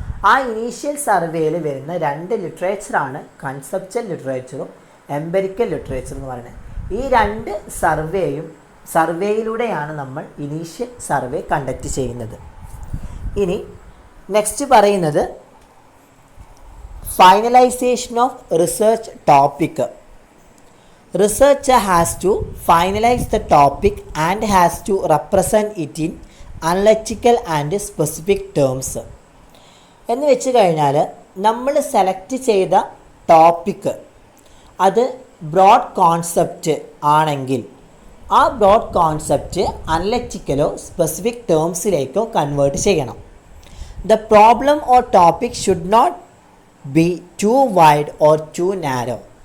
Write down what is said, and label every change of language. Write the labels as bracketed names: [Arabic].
[Malayalam] ആ ഇനീഷ്യൽ സർവേയിൽ വരുന്ന രണ്ട് ലിറ്ററേച്ചറാണ് കൺസെപ്ച്വൽ ലിറ്ററേച്ചറും എംപെരിക്കൽ ലിറ്ററേച്ചർ എന്ന് പറയുന്നത്. ഈ രണ്ട് സർവേയിലൂടെയാണ് നമ്മൾ ഇനീഷ്യൽ സർവേ കണ്ടക്റ്റ് ചെയ്യുന്നത്. ഇനി നെക്സ്റ്റ് പറയുന്നത് finalisation of research topic. [English] Researcher has to finalize the topic and has to represent it in analytical and specific terms. [Malayalam] എന്ന് വെച്ച് കഴിഞ്ഞാൽ നമ്മൾ സെലക്ട് ചെയ്ത ടോപ്പിക്ക് അത് ബ്രോഡ് കോൺസെപ്റ്റ് ആണെങ്കിൽ ആ ബ്രോഡ് കോൺസെപ്റ്റ് അനലറ്റിക്കലോ സ്പെസിഫിക് ടേംസിലേക്കോ കൺവേർട്ട് ചെയ്യണം. [English] The problem or topic should not be too wide or too narrow.